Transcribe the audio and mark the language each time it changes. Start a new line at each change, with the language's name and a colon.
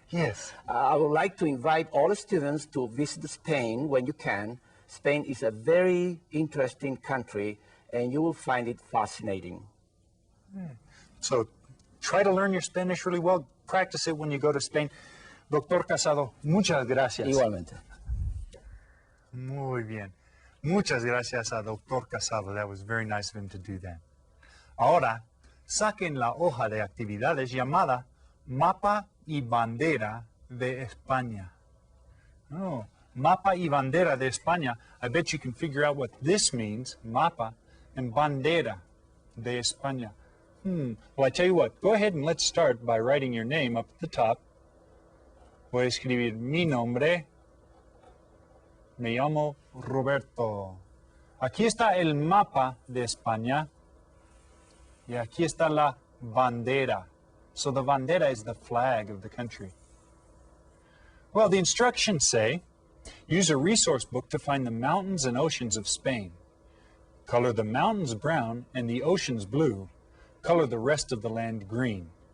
English: Yes. I would like to invite all the students to visit Spain when you can. Spain is a very interesting country, and you will find it fascinating. So try to learn your Spanish really well. Practice it when you go to Spain.
Spanish: Doctor Casado, muchas gracias. Igualmente. Muy bien. Muchas gracias a Doctor Casado.
English: That was very nice of him to do that.
Spanish: Ahora, saquen la hoja de actividades llamada Mapa y Bandera de España. Oh, Mapa y Bandera de España.
English: I bet you can figure out what this means,
Spanish: mapa and bandera de España.
English: Well, I tell you what, go ahead and let's start by writing your name up at the top.
Spanish: Voy a escribir mi nombre. Me llamo Roberto. Aquí está el mapa de España. Y aquí está la bandera.
English: So the bandera is the flag of the country. Well, the instructions say, use a resource book to find the mountains and oceans of Spain. Color the mountains brown and the oceans blue. Color the rest of the land green.